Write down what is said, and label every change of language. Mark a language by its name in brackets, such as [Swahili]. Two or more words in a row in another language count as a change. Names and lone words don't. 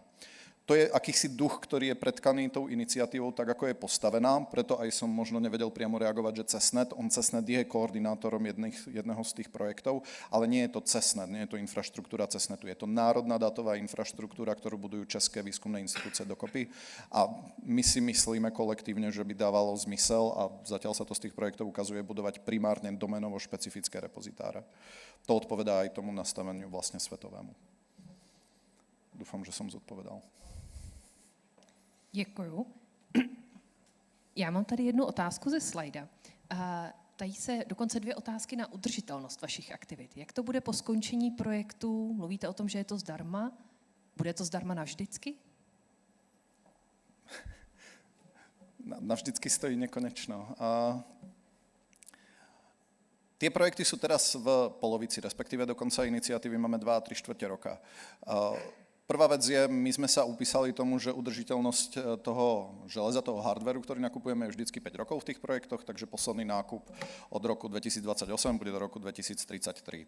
[Slovak] To je akýsi duch, ktorý je predkaný tou iniciatívou, tak ako je postavená, preto aj som možno nevedel priamo reagovať, že CESNET je koordinátorom jedného z tých projektov, ale nie je to CESNET, nie je to infraštruktúra CESNETu, je to národná dátová infraštruktúra, ktorú budujú české výskumné inštitúcie dokopy a my si myslíme kolektívne, že by dávalo zmysel a zatiaľ sa to z tých projektov ukazuje budovať primárne doménovo špecifické repozitáre. To odpovedá aj tomu nastaveniu vlastne svetovému. Dúfam, že som zodpovedal. [Czech] Děkuju. Já mám tady jednu otázku ze slajda. Tady se dokonce 2 otázky na udržitelnost vašich aktivit. Jak to bude po skončení projektu? Mluvíte o tom, že je to zdarma? Bude to zdarma navždycky? Navždycky stojí nekonečno. [Slovak] Tie projekty sú teraz v polovici, respektíve do konca iniciatívy máme 2 a 3/4 roka. Prvá vec je, my sme sa upísali tomu, že udržiteľnosť toho železa, toho hardwareu, ktorý nakupujeme, je vždycky 5 rokov v tých projektoch, takže posledný nákup od roku 2028 bude do roku 2033.